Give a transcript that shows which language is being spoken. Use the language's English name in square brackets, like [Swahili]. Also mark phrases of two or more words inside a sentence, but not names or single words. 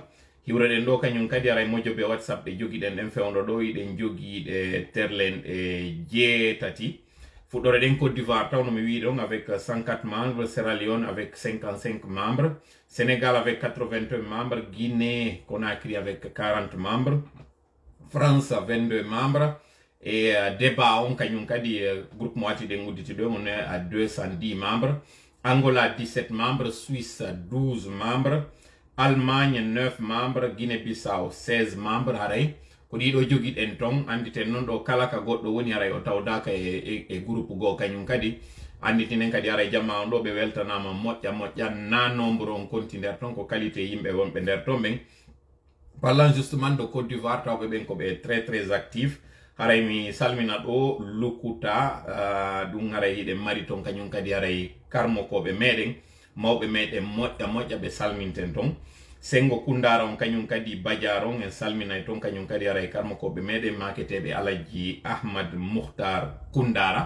[Fula] Hiwreɗen ɗo kañum kadi aray mojoɓe WhatsApp ɗe jogiɗen ɗen fewndo ɗo, iɗen jogiiɗe terlen e jeetati. Fuɗɗore ɗen [French] Côte d'Ivoire [Fula] tawno mi wi ɗon [French] avec 104 membres, Sierra Leone avec 55 membres, Sénégal avec 81 membres, Guinée Conakry avec 40 membres, France 22 membres, et débat [Fula] on kañum kadi groupe mo wati ɗen udditi ɗo [French] on est à 210 membres, Angola 17 membres, Suisse 12 membres, Allemagne 9 membres, Guinée-Bissau 16 membres haray. [Fula] Ko ɗiɗo jogiɗen ton, anditen noon ɗo kala ka goɗɗo woni haray o tawdaka e groupe goo kañum kadi. Anditinen kadi haray jamma on ɗo ɓe weltanama moƴƴa na nombre on konti nder ton, ko qualité yimɓe wonɓe nder ton ɓen. [French] Parlant justement de Côte d'Ivoire, [Fula] tawɓe ɓen ko ɓe [French] très actif. [Fula] Haray mi salmina ɗo Lukuta, ɗum haray hiɗen mari ton kañum kadi haray karmokoɓe meɗen, mawɓe meɗen moƴƴa ɓe salminten ton. Sengo Kundara on kañum kadi Badiaron en salminay ton kañum kadi aray karmokoɓe meɗen maketeɓe Alaji Ahmad Muhtar Kundara.